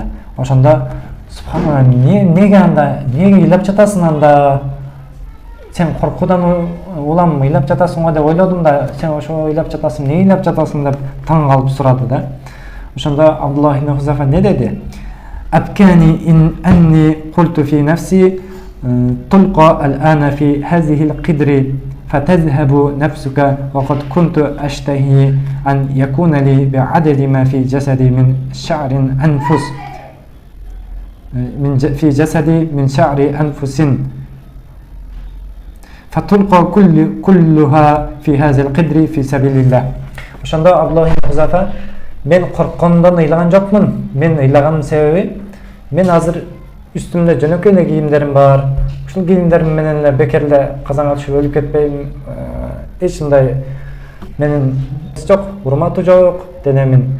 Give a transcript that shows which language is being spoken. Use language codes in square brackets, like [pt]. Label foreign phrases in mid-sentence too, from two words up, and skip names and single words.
[ky] Ошондо субханалла, неге анда, неге ыйлап жатасың анда? Сен коркуудан улам ыйлап жатасың го деп ойлодум да, сен ошо ыйлап жатасың, эмне ыйлап жатасың деп таң калып сурады да. Ошондо Абдуллах ибн Хузафа не деди? [ar] أبكاني أني قلت في نفسي تلقى الآن في هذه القدر فتذهب نفسك وقد كنت أشتهي أن يكون لي بعدد ما في جسدي من شعر أنفس في جسدي من شعر أنفس فتلقى كلها في هذا القدر في سبيل الله. [ky] Ошондо Абдуллах ибн Хузафа, мен корккондон ыйлаган жокмун. Мен ыйлаганымдын себеби, мен азыр үстүмдө жөнөкөй эле кийимдерим бар. Ушул кийимдерим менен эле бекер эле казанга түшүп өлүп кетпейм. Эч мындай Менин жок, урматы жок, денемин.